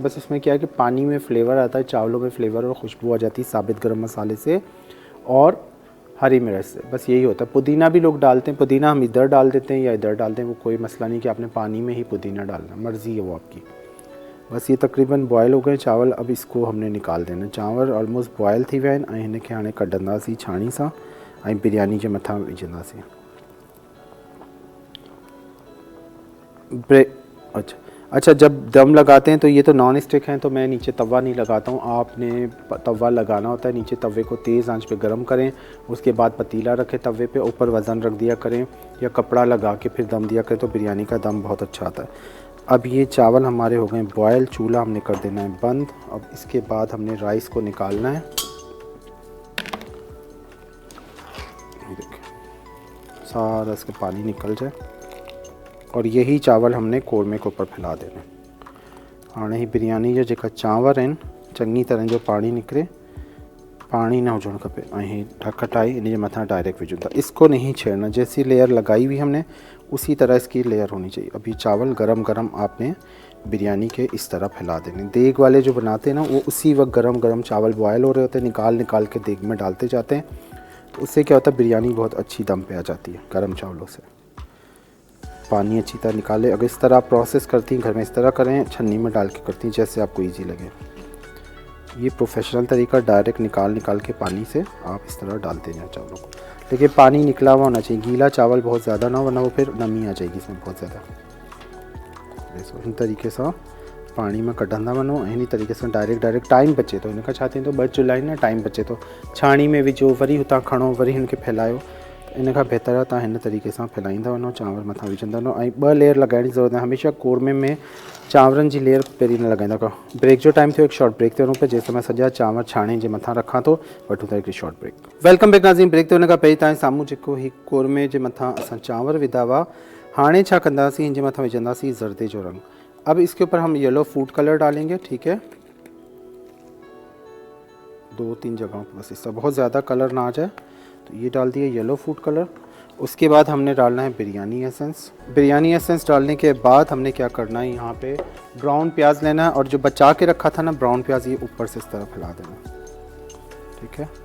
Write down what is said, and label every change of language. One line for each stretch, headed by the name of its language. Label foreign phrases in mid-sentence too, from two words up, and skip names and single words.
Urdu: بس اس میں کیا ہے کہ پانی میں فلیور آتا ہے، چاولوں میں فلیور اور خوشبو آ جاتی ہے ثابت گرم مسالے سے اور ہری مرچ سے. بس یہی ہوتا ہے. پودینہ بھی لوگ ڈالتے ہیں، پودینہ ہم ادھر ڈال دیتے ہیں یا ادھر ڈالتے ہیں، وہ کوئی مسئلہ نہیں کہ آپ نے پانی میں ہی پودینہ ڈالنا، مرضی ہے وہ آپ کی. بس یہ تقریباً بوائل ہو گئے چاول. اب اس کو ہم نے نکال دینا.
Sindhi: चांवर
English: almost boil
Sindhi: थी विया आहिनि ऐं हिनखे हाणे कढंदासीं छाणी सां ऐं बिरयानी जे मथां विझंदासीं।
Urdu: اچھا، جب دم لگاتے ہیں تو یہ تو
English: non stick
Urdu: ہیں، تو میں نیچے توا نہیں لگاتا ہوں. آپ نے توا لگانا ہوتا ہے نیچے۔ توے کو تیز آنچ پہ گرم کریں، اس کے بعد پتیلا رکھیں توے پہ، اوپر وزن رکھ دیا کریں یا کپڑا لگا کے پھر دم دیا کریں، تو بریانی کا دم بہت اچھا آتا ہے. اب یہ چاول ہمارے ہو گئے بوائل، چولہا ہم نے کر دینا ہے بند. اب اس کے بعد ہم نے رائس کو نکالنا ہے۔ یہ دیکھیے سارا اس کا پانی نکل جائے اور یہی چاول ہم نے قورمے کے اوپر پھیلا دینا.
Sindhi: हाणे ही बिरयानी जो जेका चांवर आहिनि चङी तरह जो पाणी निकिरे पानी ना हुजणु खपे ऐं ढक हटाई इन जे मथां डायरेक्ट विझूं था।
Urdu: اس کو نہیں چھیڑنا، جیسی لیئر لگائی ہوئی ہم نے اسی طرح اس کی لیئر ہونی چاہیے. ابھی چاول گرم گرم آپ نے بریانی کے اس طرح پھیلا دینے. دیگ والے جو بناتے ہیں نا وہ اسی وقت گرم گرم چاول بوائل ہو رہے ہوتے ہیں، نکال کے دیگ میں ڈالتے جاتے ہیں، تو اس سے کیا ہوتا ہے بریانی بہت اچھی دم پہ آ جاتی ہے گرم چاولوں سے. پانی اچھی طرح نکالے. اگر اس طرح آپ پروسیس کرتی ہیں گھر میں، اس طرح کریں، چھننی میں ڈال کے کرتی ہیں، جیسے آپ کو ایزی لگے. یہ پروفیشنل طریقہ، ڈائریکٹ نکال کے پانی سے آپ اس طرح ڈالتے جائیں چاولوں کو. دیکھیے پانی نکلا ہوا ہونا چاہیے، گیلا چاول بہت زیادہ نا، ورنہ وہ پھر نمی آ جائے گی اس میں بہت زیادہ.
Sindhi: इन तरीके से पानी में कढंदा वञो, इन तरीके से
English: direct time
Sindhi: बचे तो इनका छा थींदो, ॿ चुल्हाइनि टाइम बचे तो छाणी में विझो, वरी हुतां खणो, वरी हिनखे फैलायो। इन खां बहितर आहे तव्हां हिन तरीक़े सां फैलाईंदा वञो, चांवर मथां विझंदा वञो। ऐं 2 लेयर लॻाइण जी ज़रूरत आहे। हमेशह कोरमे में चांवरनि जी लेयर पहिरीं न लॻाईंदा कयो। ब्रेक जो टाइम थियो, एक
English: short break
Sindhi: ते वञूं पिया, जेसिताईं मां सॼा चांवर छाणे जे मथां रखां थो, वठूं था हिकिड़ी
English: short break. welcome back नाज़रीन।
Sindhi: ब्रेक ते वञण खां पहिरीं तव्हांजे साम्हूं जेको ही कोरमे जे मथां असां चांवर विधा हुआ, हाणे छा कंदासीं, हिन जे मथां विझंदासीं ज़र्दे जो रंग।
Urdu: اب اس کے اوپر ہم
English: yellow food color
Urdu: ڈالیں گے، ٹھیک ہے، 2-3 جگہوں پر بس، اس سے بہت زیادہ کلر نا آ جائے. تو یہ ڈال دیے
English: yellow food color.
Urdu: ۔ اس کے بعد ہم نے ڈالنا ہے بریانی ایسنس. بریانی ایسنس ڈالنے کے بعد ہم نے کیا کرنا ہے، یہاں پہ براؤن پیاز لینا ہے، اور جو بچا کے رکھا تھا نا براؤن پیاز، یہ اوپر سے اس طرح پھیلا دینا، ٹھیک ہے.